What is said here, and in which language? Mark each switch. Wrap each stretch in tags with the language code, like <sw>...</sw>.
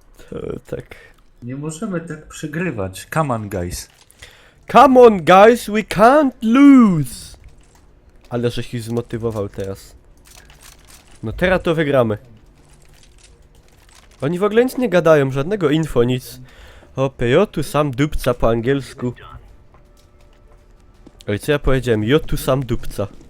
<pl>To tak. Nie możemy tak przegrywać.</pl> <en>Come on, guys. Come on guys, we can't lose!</en> <pl>Ale żeś ich zmotywował teraz. No teraz to wygramy. Oni w ogóle nic nie gadają, żadnego info, nic. Opie, jo tu sam dupca po angielsku. Oj, co ja powiedziałem? Jo tu sam dupca.</pl>